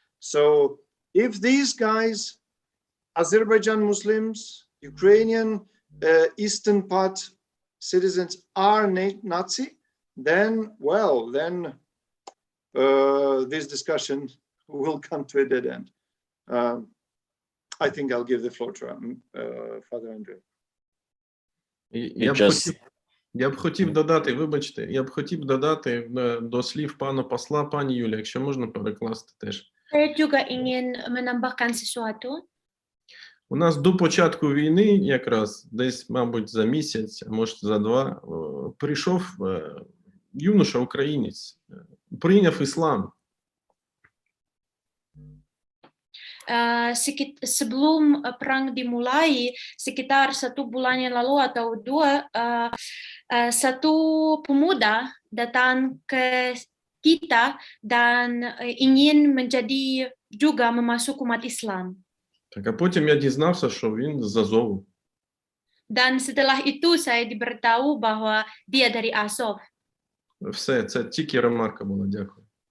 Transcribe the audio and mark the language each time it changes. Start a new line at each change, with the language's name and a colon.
English: So if these guys, Azerbaijan Muslims, Ukrainian Eastern part citizens are Nazi, then, well, then this discussion will come to a dead end. I think I'll give the floor to Father Andrei.
Ukrainian: Я б хотів додати, вибачте, я б хотів додати до слів пана посла, пані Юлія, якщо можна перекласти теж.
Indonesian: Saya juga ingin menambahkan sesuatu.
Ukrainian: У нас до початку війни, якраз десь, мабуть, за місяць, а може за два, прийшов юноша-українець, прийняв іслам.
Indonesian: Sebelum perang dimulai, sekitar 1 bulan yang lalu atau 2, satu pemuda datang ke kita dan ingin menjadi juga memasuk umat Islam.
Ukrainian: Так, а потім я дізнався, що він з Азову.
Indonesian: Dan setelah itu saya diberitahu bahwa dia dari Azov.
Ukrainian: Все, це тільки ремарка була, дякую.